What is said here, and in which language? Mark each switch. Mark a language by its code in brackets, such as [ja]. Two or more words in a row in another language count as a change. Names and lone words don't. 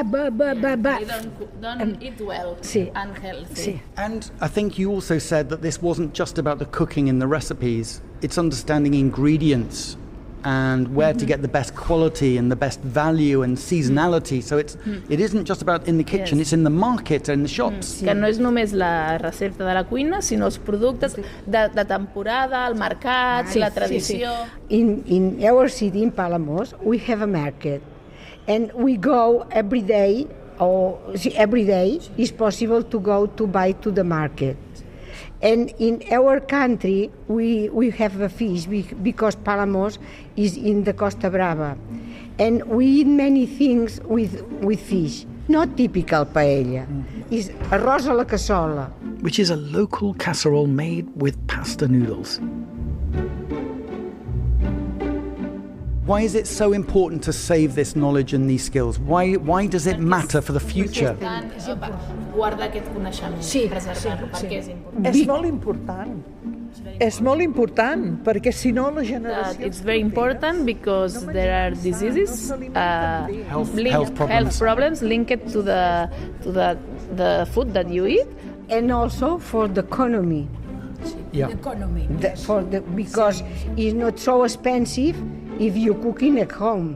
[en] They don't eat well and healthy. And I think you also said that this wasn't just about the cooking and the recipes, it's understanding ingredients and where to get the best quality and the best value and seasonality. So it isn't just about in the kitchen, it's in the market and the shops. [ca] Que no és només la recepta de la cuina, sinó els productes de temporada, el mercat, la tradició. [en] In our city, in Palamos, we have a market, and we go every day, every day is possible to go to buy to the market. And in our country, we have a fish because Palamos is in the Costa Brava. And we eat many things with fish, not typical paella. It's [ca] arroz a la cassola, [en] which is a local casserole made with pasta noodles. Why is it so important to save this knowledge and these skills? Why does it matter for the future? [ca] Guardar aquest coneixement, preservar-lo, perquè és important. És molt important. És molt important, perquè si no la generació... [en] It's very important because there are diseases, health problems linked to the food that you eat. And also for the economy. Yeah. The economy. Because it's not so expensive if you're cooking at home.